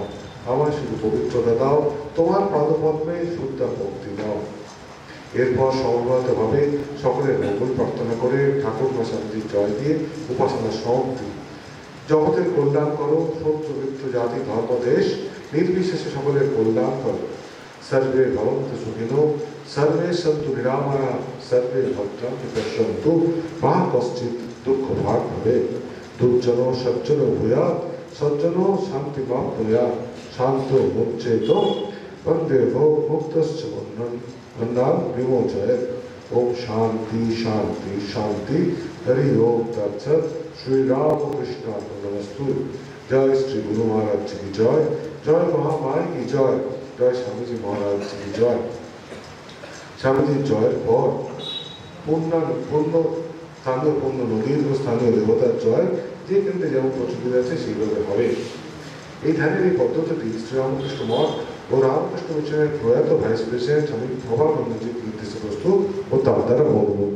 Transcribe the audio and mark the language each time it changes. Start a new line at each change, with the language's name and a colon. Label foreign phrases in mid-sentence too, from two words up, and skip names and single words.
Bangla: আমার শুধু পবিত্রতা দাও, তোমার পাদপদ্মে শুদ্ধ ভক্তি দাও। এরপর সমবেতভাবে সকলের মঙ্গল প্রার্থনা করে ঠাকুর মশান্তির জয় দিয়ে উপাসনা সমাপ্তি। জগতের কল্যাণ করো, শত্রু মিত্র জাতি ধর্ম দেশ নির্বিশেষে সকলের কল্যাণ করো।
Sanskrit: सर्वे भवन्तु सुखिनो, सर्वे सन्तु निरामया, सर्वे भद्राणि पश्यन्तु मा कश्चित् दुःखभाग् भवेत्। दुर्जनो सज्जनो भूयात्, सज्जनो शान्तिमाप्नुयात्, शान्तो मुच्येतो वन्दे मुक्तश्च बन्धान् विमोचयेत्। ओम शांति शांति शांति। हरि ओम तत्सत्। श्री राम कृष्णार्पणमस्तु।
Hindi: जय श्री गुरु महाराज जी की जय, जय महामाई की जय, जय स्वामीजी महाराज जी की जय।
Bangla: স্বামীজী জয়ের পর পূর্ণ স্থানীয় পূর্ণ নদীর ও স্থানীয় দেবতার জয় যে কেন্দ্রে যেমন প্রচলিত আছে সেইভাবে হবে। এই ধ্যানের এই পদ্ধতিটি শ্রীরামকৃষ্ণ মঠ ও রামকৃষ্ণ মিশনের প্রয়াত ভাইস প্রেসিডেন্ট স্বামী ভবানন্দজির নির্দেশে প্রস্তুত ও তার দ্বারা অনুমোদিত।